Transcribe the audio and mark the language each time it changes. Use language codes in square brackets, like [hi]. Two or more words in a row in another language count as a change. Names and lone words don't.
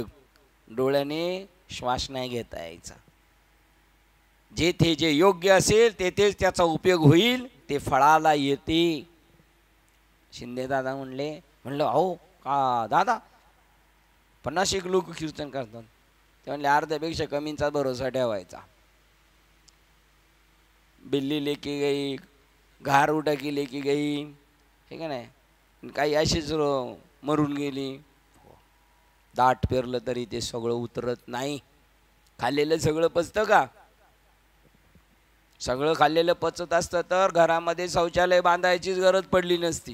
[mr] डोळ्याने श्वास नाही घेता यायचा. जेथे जे योग्य असेल तेथेच त्याचा उपयोग होईल, ते फळाला येते. शिंदे दादा म्हणलं अहो का दादा 50 लोक कीर्तन करतात, ते म्हणले अर्ध्यापेक्षा कमींचा भरोसा ठेवायचा. [hi] बिल्ली लेके गई, घार उठा की लेके गई, [mr] ठीक आहे नाही. काही अशीच मरून गेली. दाट पेरलं तरी ते सगळं उतरत नाही. खाल्लेलं सगळं पचतं का? सगळं खाल्लेलं पचत असतं तर घरामध्ये शौचालय बांधायचीच गरज पडली नसती.